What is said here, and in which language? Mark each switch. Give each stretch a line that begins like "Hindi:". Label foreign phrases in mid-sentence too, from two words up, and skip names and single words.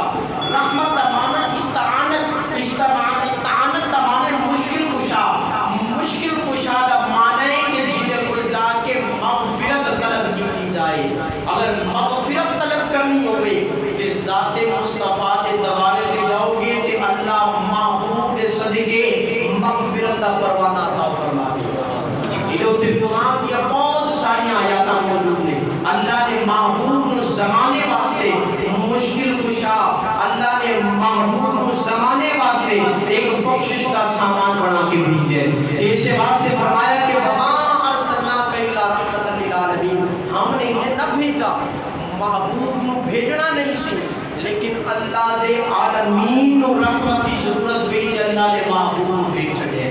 Urdu: رحمت کا معنی استعانت کا معنی مشکل کشا۔ مشکل کشا کا معنی ہے کہ جنہیں کل جا کے مغفرت طلب کی جائے۔ اگر مغفرت طلب کرنی ہوئے تو ذات مصطفیٰ کے
Punjabi: دوارے تے جاؤ گے
Urdu: تو اللہ
Punjabi: محبوب دے صدقے
Urdu: مغفرت کا پروانہ عطا فرما دے۔ یہ قرآن کی بہت ساری آیات موجود ہیں۔
Punjabi: اللہ نے محبوب نو زمانے واسطے
Urdu: مشکل کشا،
Punjabi: اللہ نے محبوب نو زمانے واسطے
Urdu: ایک بخشش کا سامان بنا کے بھیجے۔ اس واسطے فرمایا کہ
Arabic: وما ارسلناک الا رحمۃ للعالمین،
Urdu: ہم نے انہیں نہ بھیجا،
Punjabi: محبوب نو بھیجنا نہیں سی،
Urdu: لیکن
Punjabi: اللہ دے عالمین نو
Urdu: رحمت کی ضرورت
Punjabi: ہوئی تے اللہ نے محبوب نو بھیج چھڈے۔